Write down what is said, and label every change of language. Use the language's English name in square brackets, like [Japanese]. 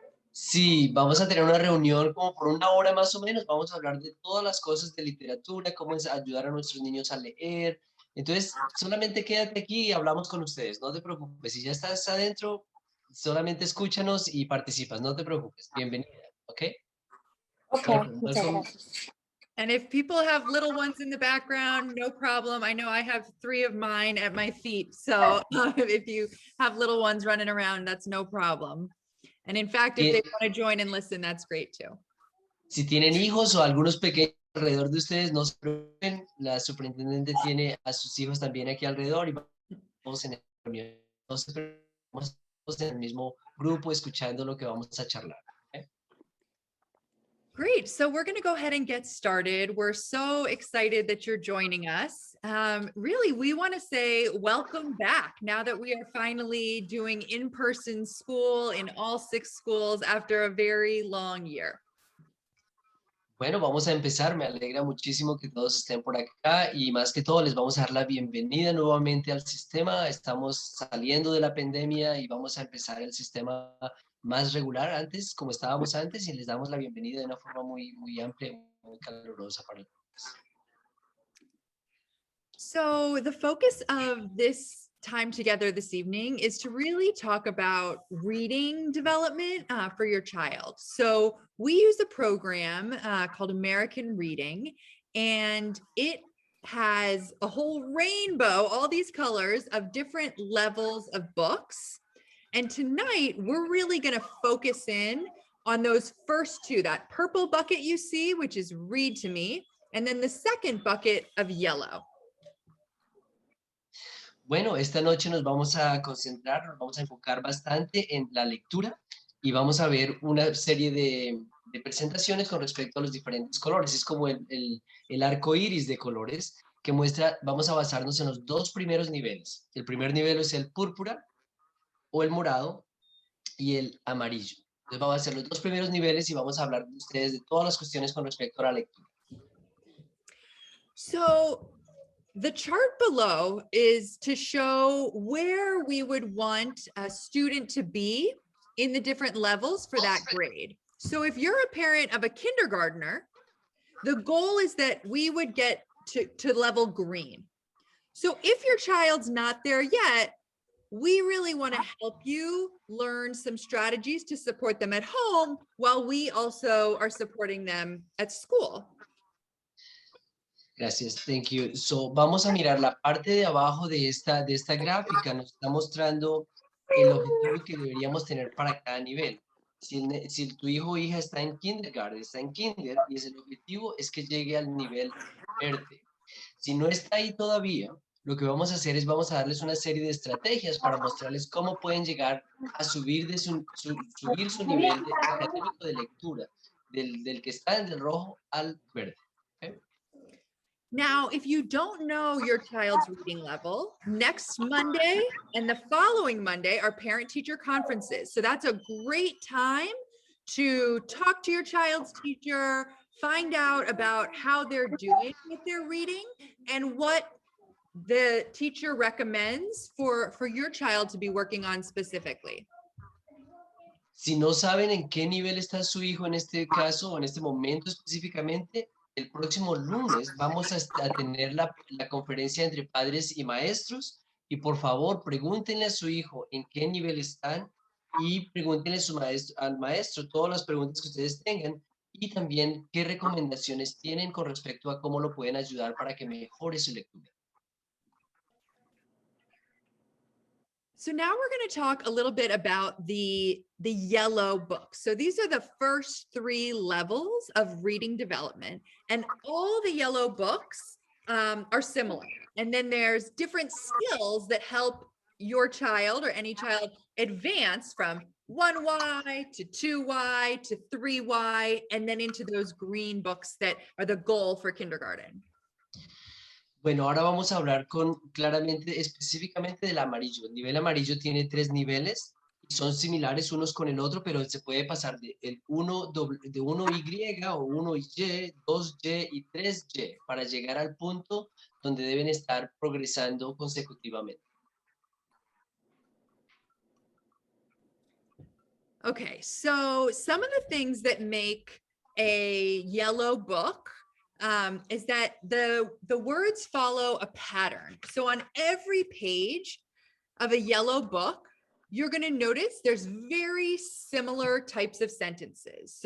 [Spanish] Sí, vamos a tener una reunión como por una hora más o menos. Vamos a hablar de todas las cosas de literatura, cómo es ayudar a nuestros niños a leer. Entonces, solamente quédate aquí y hablamos con ustedes. No te preocupes. Si ya estás adentro, solamente escúchanos y participas. No te preocupes. Bienvenida, ¿ok? Ok, muchas [English] Welcome. [Spanish] gracias. [English] And if people have little ones in the background, no problem. I know I have 3 of mine at my feet. So if you have little ones running around, that's no problem. And in fact, if they want to join and listen, that's great too. [Spanish] Si tienen hijos o algunos pequeños alrededor de ustedes, no se preocupen. La superintendente tiene a sus hijos también aquí alrededor y vamos en la reunión. No se preocupen, vamos todos en el mismo grupo escuchando lo que vamos a charlar. ¿Okay? [English] Great. So we're going to go ahead and get started. We're so excited that you're joining us. Really, we want to say welcome back now that we are finally doing in-person school in all 6 schools after a very long year. [Spanish] Bueno, vamos a empezar. Me alegra muchísimo que todos estén por acá y más que todo les vamos a dar la bienvenida nuevamente al sistema. Estamos saliendo de la pandemia y vamos a empezar el sistema más regular antes, como estábamos antes, y les damos la bienvenida de una forma muy amplia, muy calurosa para todos. [English] So the focus of this time together this evening is to really talk about reading development for your child. So we use a program called American Reading, and it has a whole rainbow, all these colors of different levels of books. And tonight we're really going to focus in on those first 2, that purple bucket you see, which is read to me, and then the second bucket of yellow. [Spanish] Bueno, esta noche nos vamos a concentrar, nos vamos a enfocar bastante en la lectura y vamos a ver una serie de presentaciones con respecto a los diferentes colores. Es como el arco iris de colores que muestra, vamos a basarnos en los 2 primeros niveles. El primer nivel es el púrpura o el morado y el amarillo. Entonces vamos a hacer los 2 primeros niveles y vamos a hablar de ustedes de todas las cuestiones con respecto a la lectura. [English] So the chart below is to show where we would want a student to be in the different levels for that grade. So if you're a parent of a kindergartner, the goal is that we would get to level green. So if your child's not there yet, we really want to help you learn some strategies to support them at home while we also are supporting them at school. [Spanish] Gracias, [English] thank you. [Spanish] So, vamos a mirar la parte de abajo de esta gráfica. Nos está mostrando el objetivo que deberíamos tener para cada nivel. Si tu hijo o hija está en kindergarten, está en kinder, y el objetivo es que llegue al nivel verde. Si no está ahí todavía, lo que vamos a hacer es vamos a darles una serie de estrategias para mostrarles cómo pueden llegar a subir subir su nivel académico de lectura, del que está en el rojo al verde. ¿Okay? [English] Now, if you don't know your child's reading level, next Monday and the following Monday are parent-teacher conferences. So that's a great time to talk to your child's teacher, find out about how they're doing with their reading and what the teacher recommends for your child to be working on specifically. [Spanish] Si no saben en qué nivel está su hijo en este caso o en este momento específicamente, el próximo lunes vamos a tener la conferencia entre padres y maestros y por favor pregúntenle a su hijo en qué nivel están y pregúntenle al maestro todas las preguntas que ustedes tengan y también qué recomendaciones tienen con respecto a cómo lo pueden ayudar para que mejore su lectura. [English] So now we're going to talk a little bit about the yellow books. So these are the first 3 levels of reading development, and all the yellow books are similar. And then there's different skills that help your child or any child advance from 1Y to 2Y to 3Y, and then into those green books that are the goal for kindergarten. [Spanish] Bueno, ahora vamos a hablar claramente, específicamente del amarillo. El nivel amarillo tiene 3 niveles y son similares unos con el otro, pero se puede pasar de 1Y o 1Y, 2Y y 3Y para llegar al punto donde deben estar progresando consecutivamente. [English] Okay, so some of the things that make a yellow book is that the words follow a pattern. So on every page of a yellow book, you're going to notice there's very similar types of sentences.